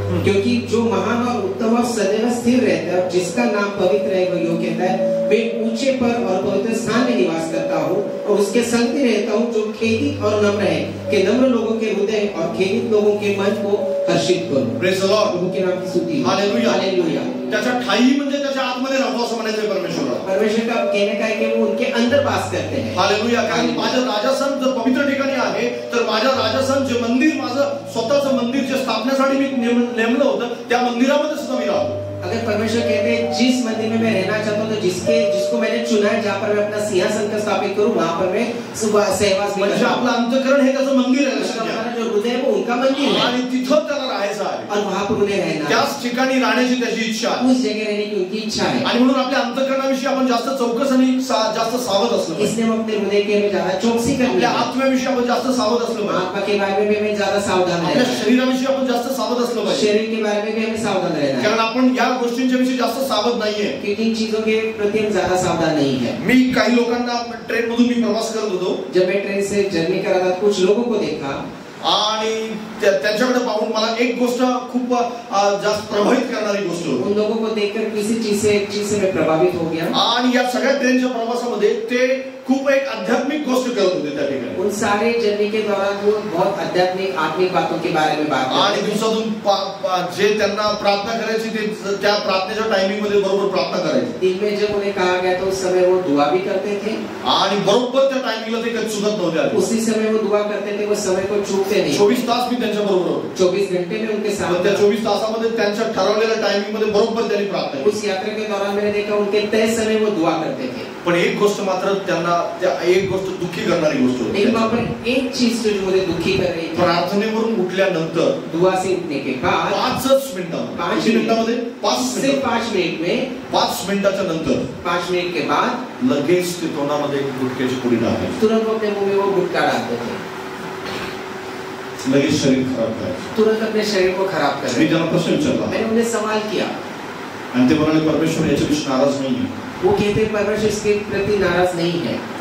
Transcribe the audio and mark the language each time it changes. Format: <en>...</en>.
<hi>क्योंकि जो महान और उत्तम और सदैव स्थिर रहता है, जिसका नाम पवित्र है, वो यूं कहता है, मैं ऊंचे पर और पवित्र स्थान में निवास करता हूँ और उसके संग में रहता हूँ, जो खेदित और नम्र है, कि नम्र लोगों के हृदय और खेदित लोगों के मन को हर्षित करो.</hi> <en>Praise the lord.</en> <hi>प्रभु के नाम की स्तुति. हालेलुया. हालेलुया.</hi> <mr>त्याच्या ठाई म्हणजे त्याच्या आतमध्ये राहतो असं म्हणायचंय परमेश्वराला.</mr> <hi>परमेश्वर का कहने का है कि वो उनके अंदर वास करते हैं. हालेलुया.</hi> <mr>कारण माझं राजसन जर पवित्र ठिकाणी आहे, तर माझं राजसन जे मंदिर, माझं स्वतःचं मंदिर जे स्थापण्यासाठी मी नेमलं होतं, त्या मंदिरामध्ये सुद्धा मी राहतो.</mr> <hi>अगर परमेश्वर कहते हैं जिस मंदिर में मैं रहना चाहता हूँ, तो जिसको मैंने चुना है, जहाँ पर मैं अपना सिंहासन स्थापित करूँ, वहाँ पर मैं सहवास भी</hi> <mr>म्हणजे आपलं अंतःकरण हे त्याचं मंदिर आहे.</mr> <hi>हमारा जो हृदय है वो उनका मंदिर है,</hi> <mr>आणि तिथं त्याला राहायचं आहे,</mr> <hi>और वहाँ पर उन्हें रहना,</hi> <mr>त्याच ठिकाणी राहण्याची त्याची इच्छा आहे.</mr> <hi>उस जगह रहने की उनकी इच्छा है.</hi> <mr>आणि म्हणून आपल्या अंतःकरणाविषयी आपण जास्त चौकस आणि जास्त सावध असलो पाहिजे.</mr> <hi>इसलिए हम अपने हृदय के में ज्यादा चौकसी करनी,</hi> <mr>आपल्या आत्म्याविषयी आपण जास्त सावध असलो पाहिजे.</mr> <hi>आत्मा के बारे में हमें ज्यादा सावधान रहना,</hi> <mr>आपल्या शरीराविषयी आपण जास्त सावध असलो पाहिजे.</mr> <hi>शरीर के बारे में भी हमें सावधान रहना,</hi> <mr>कारण आपण या गोष्टींच्या विषयी जास्त सावध नाहीये.</mr> <hi>क्योंकि इन चीजों के प्रति हम ज्यादा सावधान नहीं है.</hi> <mr>मी काही लोकांना ट्रेन मधून मी प्रवास करत होतो.</mr> <hi>जब मैं ट्रेन से जर्नी कर रहा था, कुछ लोगों को देखा</hi> <mr>आणि त्यांच्याकडे पाहून मला एक गोष्ट खूप जास्त प्रभावित करणारी गोष्ट होती.</mr> <hi>उन लोगों को देखकर किसी चीज से मैं प्रभावित हो गया.</hi> <mr>आणि या सगळ्या ट्रेनच्या प्रवासामध्ये ते खूप एक आध्यात्मिक गोष्ट करत होते त्या ठिकाणी.</mr> <hi>उन सारे जर्नी के दौरान वो बहुत आध्यात्मिक आत्मिक बातों के बारे में बात करते.</hi> <mr>आणि दिवसातून जे त्यांना प्रार्थना करायची, ते त्या प्रार्थनेच्या टायमिंग मध्ये बरोबर प्रार्थना करायची.</mr> <hi>दिन में जब उन्हें कहा गया तो उस समय वो दुआ भी करते थे.</hi> <mr>आणि बरोबर त्या टायमिंगला ते कधी चुकत नव्हते.</mr> <hi>उसी समय वो दुआ करते थे, वो समय को चूकते नहीं.</hi> <mr>24 तास मी त्यांच्या बरोबर होतो.</mr> <hi>24 घंटे में उनके साथ.</hi> <mr>त्या 24 तासामध्ये त्यांच्या ठरवलेल्या टायमिंग मध्ये बरोबर त्यांनी प्रार्थना.</mr> <hi>उस यात्रा के दौरान मैंने देखा उनके तय समय वो दुआ करते थे.</hi> <mr>पण एक गोष्ट मात्र त्यांना, एक गोष्ट दुःखी करणारी गोष्ट होती.</mr> <hi>लेकिन वहाँ पर एक चीज जो मुझे दुखी कर रही थी,</hi> <mr>प्रार्थनेवरून उठल्यानंतर</mr> <hi>दुआ से उठने के बाद</hi> <mr>5 मिनिटांमध्ये</mr> <hi>5 मिनिट में</hi> <mr>5 मिनिटाच्या नंतर</mr> <hi>5 मिनट के बाद</hi> <mr>लगेच ते तोंडामध्ये गुटख्याची पुडी टाकायची.</mr> <hi>तुरंत वो अपने मुंह में वो गुटखा डालते थे.</hi> <mr>लगेच शरीर खराब करायचं.</mr> <hi>तुरंत अपने शरीर को खराब कर.</hi> <mr>मी त्यांना प्रश्न विचारला,</mr> <hi>मैंने उन्हें सवाल किया,</hi> <mr>आणि ते म्हणाले परमेश्वर याच्याविषयी नाराज नाहीये.</mr> <hi>वो कहते परमेश्वर इसके प्रति नाराज नहीं है.</hi>